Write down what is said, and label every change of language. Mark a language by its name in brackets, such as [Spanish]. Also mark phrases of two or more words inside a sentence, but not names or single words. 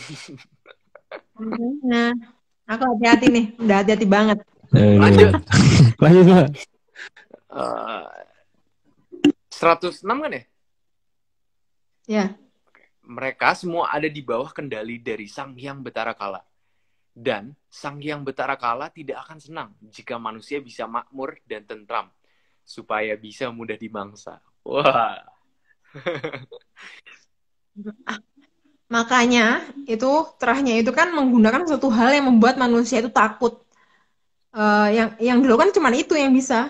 [Indonesian] Nah, aku hati-hati nih. Udah hati-hati banget. Lanjut. Lanjut Mbak. 106 kan ya? Ya. Mereka semua ada di bawah kendali dari Sang Hyang Betara Kala. Dan Sang Hyang Betara Kala tidak akan senang jika manusia bisa makmur dan tentram, supaya bisa mudah dimangsa. Wah. Makanya itu terahnya itu kan menggunakan suatu hal yang membuat manusia itu takut. Yang dulu kan cuma itu yang bisa.